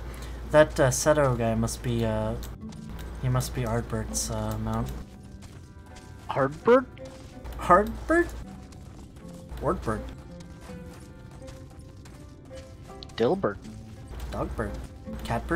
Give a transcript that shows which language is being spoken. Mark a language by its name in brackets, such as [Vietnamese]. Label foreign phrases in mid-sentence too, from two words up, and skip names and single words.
[English] That Seto guy must be, he must be Ardbert's, mount. Hardbert? Hardbert? Wardbert. Dilbert? Dogbert. Catbert?